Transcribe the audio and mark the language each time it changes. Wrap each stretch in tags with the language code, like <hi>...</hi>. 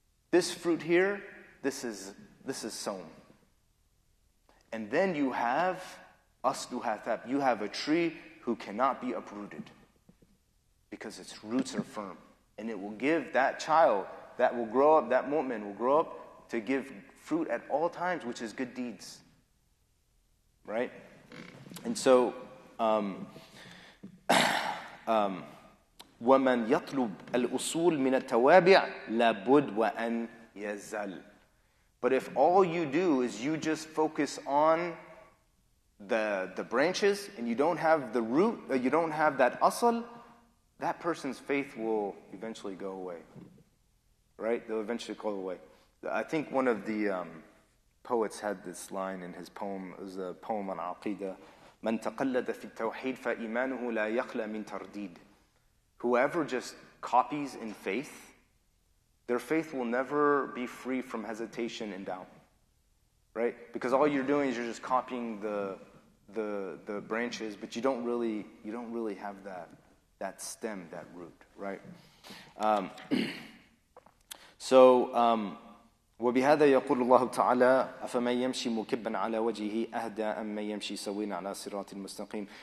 <en>This fruit here, this is saum. And then you have asluha thab. You have a tree who cannot be uprooted because its roots are firm. And it will give that child that will grow up, that mu'min will grow up to give fruit at all times, which is good deeds. Right? And so,</en> <ar>وَمَنْ يَطْلُبْ الْأُصُولِ مِنَ التَّوَابِعِ لَابُدْ وَأَنْ يَزَّلْ.</ar> <en>But if all you do is you just focus on the branches and you don't have the root, you don't have that asal, that person's faith will eventually go away. Right? They'll eventually go away. I think one of the poets had this line in his poem. It was a poem on Aqidah.</en> <ar>مَنْ تَقَلَّدَ فِي التَّوْحِيدِ فَإِيمَانُهُ لَا يَخْلَى مِنْ تَرْدِيدٍ.</ar> <en>Whoever just copies in faith, their faith will never be free from hesitation and doubt. Right? Because all you're doing is you're just copying the branches, but you don't really have that stem, that root, right?</en> <ar>وبهذا يقول الله تعالى أفمن يمشي مكبا على وجهه أهدى أم من يمشي سويا على صراط المستقيم.</ar>